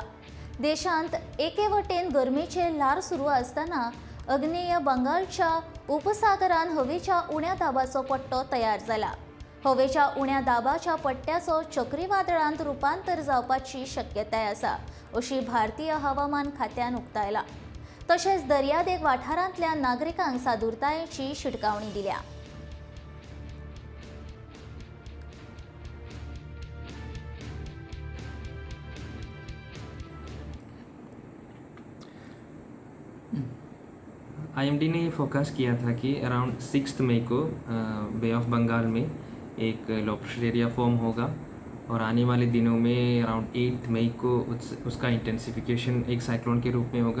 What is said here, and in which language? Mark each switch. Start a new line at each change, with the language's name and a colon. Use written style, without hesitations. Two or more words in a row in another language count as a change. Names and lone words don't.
Konkani: देशांत एकेवटेन गरमेचे ल्हार सुरू असताना अग्नेय बंगालच्या उपसागरान हवेच्या उण्या दाबाचो पट्टो तयार जाला। हवेच्या उण्या दाबाच्या पट्ट्याचो चक्रीवादळांत रूपांतर जावपाची शक्यताय आसा, अशी भारतीय हवामान खात्यान उक्तायला। तशेंच दर्यादेग वाठारांतल्या नागरिकांक सादुरतायेची शिटकावणी दिल्या।
Hindi: IMD ने ये फोकस किया था कि अराउंड 6 मई को बे ऑफ बंगाल में एक
English: low pressure area form
Hindi: होगा और आने वाले दिनों में अराउंड 8 मई को उसका इंटेंसिफिकेशन एक साइक्लोन के रूप में होगा।